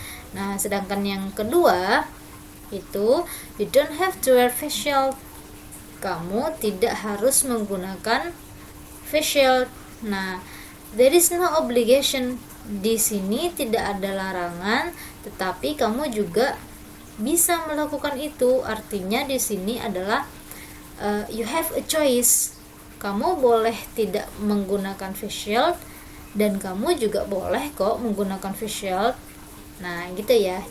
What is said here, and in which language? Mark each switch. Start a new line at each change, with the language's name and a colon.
Indonesian: Nah, sedangkan yang kedua itu
English: you don't have to wear face shield.
Indonesian: Kamu tidak harus menggunakan face shield.
English: Nah, there is no obligation.
Indonesian: Di sini tidak ada larangan, tetapi kamu juga bisa melakukan itu. Artinya di sini adalah
English: you have a choice.
Indonesian: Kamu boleh tidak menggunakan face shield dan kamu juga boleh kok menggunakan face shield. Nah, gitu ya.